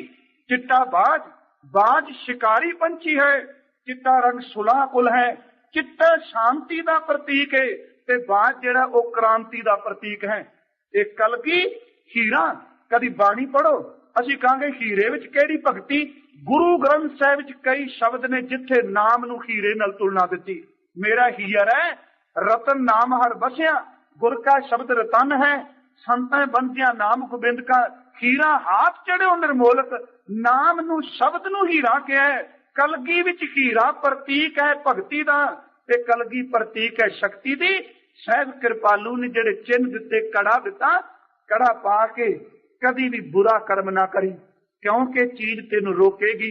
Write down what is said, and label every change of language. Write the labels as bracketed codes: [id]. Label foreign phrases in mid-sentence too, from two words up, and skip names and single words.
[pa] ਚਿੱਟਾ ਬਾਜ਼, ਬਾਜ਼ ਸ਼ਿਕਾਰੀ ਪੰਛੀ ਹੈ, ਚਿੱਟਾ ਰੰਗ ਸੁਲਹ ਕੁਲ ਹੈ, ਚਿੱਟਾ ਸ਼ਾਂਤੀ ਦਾ ਪ੍ਰਤੀਕ ਹੈ, ਤੇ ਬਾਜ਼ ਜਿਹੜਾ ਵੋ ਕ੍ਰਾਂਤੀ ਦਾ ਪ੍ਰਤੀਕ ਹੈ। ਏਕ ਕਲਗੀ ਹੀਰਾ, ਕਦੀ ਬਾਣੀ ਪੜ੍ਹੋ ਅਸੀਂ ਕਹਾਂਗੇ ਹੀਰੇ ਵਿੱਚ ਕਿਹੜੀ ਭਗਤੀ? ਗੁਰੂ ਗ੍ਰੰਥ ਸਾਹਿਬ ਵਿੱਚ ਕਈ ਸ਼ਬਦ ਨੇ ਜਿੱਥੇ ਨਾਮ ਨੂੰ ਹੀਰੇ ਨਾਲ ਤੁਲਨਾ ਦਿੱਤੀ। ਮੇਰਾ ਹੀਰ ਹੈ ਰਤਨ ਨਾਮ ਹਰ ਬਸਿਆ, ਗੁਰ ਕਾ ਸ਼ਬਦ ਰਤਨ ਹੈ, ਸੰਤਾਂ ਬੰਦੀਆਂ ਨਾਮ ਗੋਬਿੰਦ ਕਾ। ਹੀਰਾ ਹਾਥ ਚੜ੍ਹਿਓ ਨਿਰਮੋਲਕ, ਨਾਮ ਨੂੰ ਸ਼ਬਦ ਨੂੰ ਹੀਰਾ ਕਹਾ ਹੈ। ਕਲਗੀ ਵਿੱਚ ਹੀਰਾ ਪ੍ਰਤੀਕ ਹੈ ਭਗਤੀ ਦਾ, ਤੇ ਕਲਗੀ ਪ੍ਰਤੀਕ ਹੈ ਸ਼ਕਤੀ ਦੀ। ਸਾਹਿਬ ਕ੍ਰਿਪਾਲੂ ਨੇ ਜਿਹੜੇ ਚਿੰਨ੍ਹ ਦਿੱਤੇ, ਕੜਾ ਦਿੱਤਾ, ਕੜਾ ਪਾ ਕੇ ਕਦੀ ਭੀ ਬੁਰਾ ਕਰਮ ਨਾ ਕਰੀਂ, ਕਿਉਂਕਿ ਚੀਜ਼ ਤੇਨ ਰੋਕੇਗੀ।